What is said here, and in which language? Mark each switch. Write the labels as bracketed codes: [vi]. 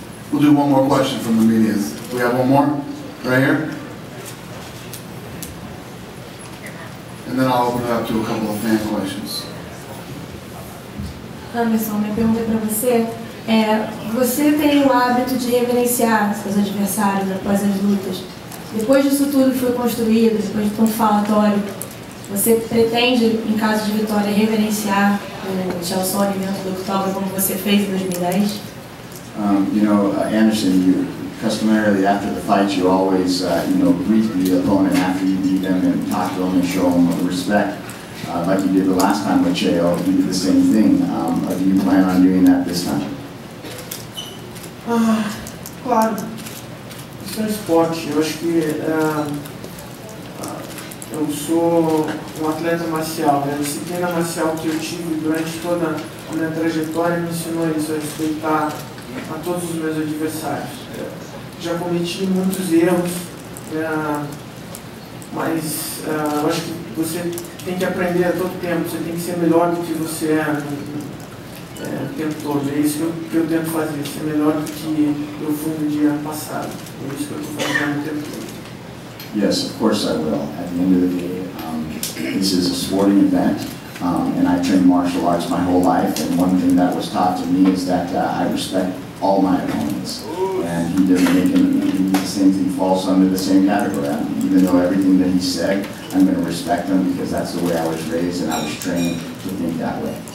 [en] We'll do one more question from the media. We have one more? Right here? And then I'll open it up to a couple of fan questions. [pt] Anderson, minha pergunta é para você. Você tem o hábito de reverenciar seus adversários após as lutas. Depois disso tudo que foi construído, depois de tanto falatório, você pretende, em caso de vitória, reverenciar o Chalsone dentro do octógono como você fez em 2010? [en] Anderson, customarily after the fight, you always, greet the opponent after you beat them and talk to them and show them respect. Like you did the last time with Chael, you did the same thing. Do you plan on doing that this time? [pt] Claro. Isso é esporte. Eu acho que eu sou um atleta marcial. A disciplina marcial que eu tive durante toda a minha trajetória me ensinou isso, a respeitar a todos os meus adversários. Já cometi muitos erros, mas eu acho que você tem que aprender a todo tempo, você tem que ser melhor do que você é o tempo todo. É isso que eu tento fazer, ser melhor do que eu fui no dia passado. É isso que eu estou fazendo o tempo todo. [en] Yes, of course I will. At the end of the day, this is a sporting event, and I trained martial arts my whole life, and one thing that was taught to me is that I respect all my opponents, and he doesn't make any the same thing falls under the same category. Even though everything that he said, I'm going to respect him because that's the way I was raised and I was trained to think that way.